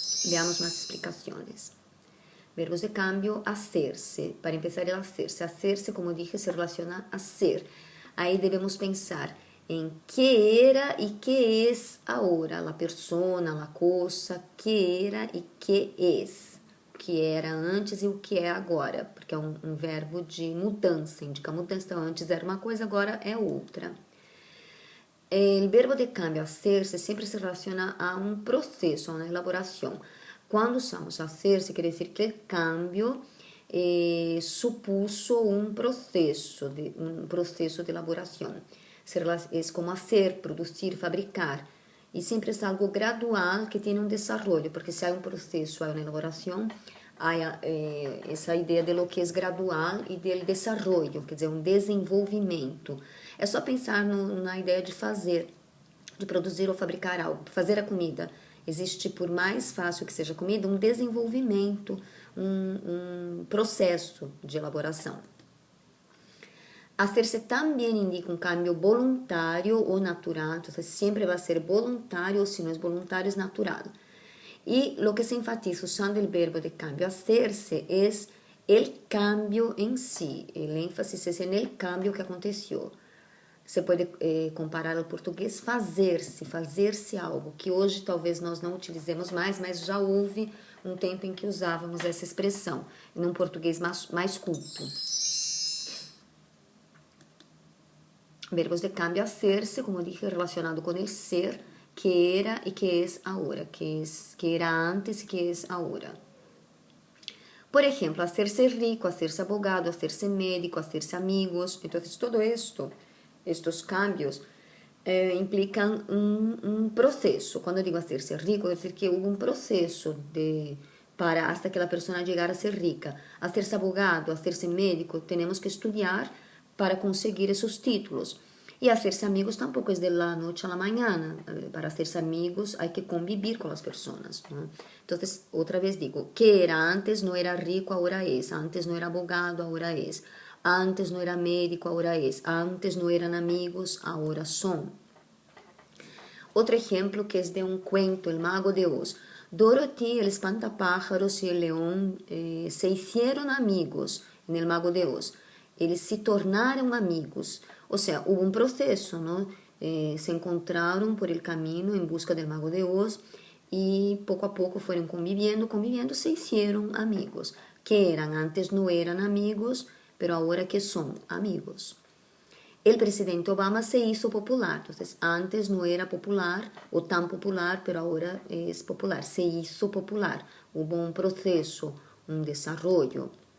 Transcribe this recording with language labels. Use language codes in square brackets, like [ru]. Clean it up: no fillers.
[es] Veamos más explicaciones. Verbos de cambio, hacerse. Para empezar, el hacerse. Hacerse, como dije, se relaciona a ser. Ahí debemos pensar en qué era y qué es ahora. La persona, la cosa, qué era y qué es. [pt] O que era antes e o que é agora. Porque é um verbo de mudança, indica mudança. Então, antes era uma coisa, agora é outra. [es] El verbo de cambio, hacerse, siempre se relaciona a un proceso, a una elaboración. Cuando usamos hacerse, quiere decir que el cambio supuso un proceso de elaboración. Es como hacer, producir, fabricar. Y siempre es algo gradual que tiene un desarrollo, porque si hay un proceso, hay una elaboración, hay [pt] essa ideia [es] de lo que é gradual e del desarrollo, [pt] quer dizer, um desenvolvimento. É só pensar na ideia de fazer, de produzir ou fabricar algo, fazer a comida. Existe, por mais fácil que seja a comida, um desenvolvimento, um processo de elaboração. Hacerse também indica um cambio voluntário ou natural, então sempre vai ser voluntário, ou se não é voluntário, é natural. [es] Y lo que se enfatiza usando el verbo de cambio, hacerse, es el cambio en sí. El énfasis es en el cambio que aconteció. [pt] Você pode comparar ao português fazer-se algo, que hoje talvez nós não utilizemos mais, mas já houve um tempo em que usávamos essa expressão, num português mais culto. [es] Verbos de cambio, hacer-se, como dije, relacionado com el ser, que era y que es ahora, que era antes y que es ahora. Por ejemplo, hacerse rico, hacerse abogado, hacerse médico, hacerse amigos. Entonces, todo esto, estos cambios, implican un proceso. Cuando digo hacerse rico, es decir que hubo un proceso hasta que la persona llegara a ser rica. Hacerse abogado, hacerse médico, tenemos que estudiar para conseguir esos títulos. Y hacerse amigos tampoco es de la noche a la mañana. Para hacerse amigos hay que convivir con las personas, ¿no? Entonces, otra vez digo, que era antes no era rico, ahora es. Antes no era abogado, ahora es. Antes no era médico, ahora es. Antes no eran amigos, ahora son. Otro ejemplo que es de un cuento, El Mago de Oz. Dorothy, el espantapájaros y el león se hicieron amigos en El Mago de Oz. [pt] Eles se tornaram amigos. [es] O sea, hubo un proceso, ¿no? Se encontraron por el camino en busca del Mago de Oz y poco a poco fueron conviviendo, conviviendo, se hicieron amigos. Que eran, antes no eran amigos, pero ahora que son amigos. El presidente Obama se hizo popular, entonces antes no era popular o tan popular, pero ahora es popular, se hizo popular, hubo un proceso, un desarrollo.